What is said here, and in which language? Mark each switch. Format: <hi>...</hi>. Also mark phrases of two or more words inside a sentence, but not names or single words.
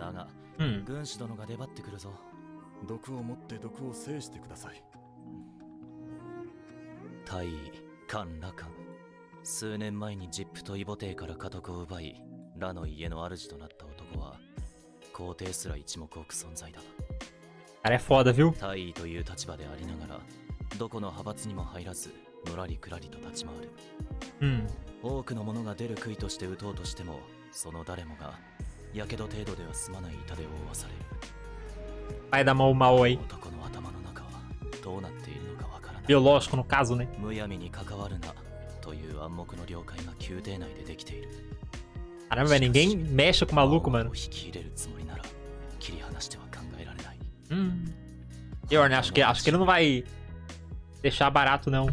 <ja>だが、軍師殿が出張ってくるぞ。毒を持って毒を制してください。大尉、カン・ラカン。数年前にジップとイボテイから家督を奪い、ラの家の主となった男は、皇帝すら一目置く存在だ。</ja> <pt>Cara é foda, viu?</pt> <ja>大尉という立場でありながら、どこの派閥にも入らず、のらりくらりと立ち回る。多くの者が出る杭として撃とうとしても、その誰もが、やけど程度では済まない痛で覆わされる。</ja> <pt>Pai da Mau Mau aí.</pt> <ja>男の頭の中はどうなっているのかわからない。</ja> <pt>Biológico no caso, né?</pt> <ja>むやみに関わるなという暗黙の了解が宮廷内でできている。</ja> <pt>Caramba, velho, ninguém mexe com o maluco, mano. Pior, né? Acho que ele não vai deixar barato, não.</pt>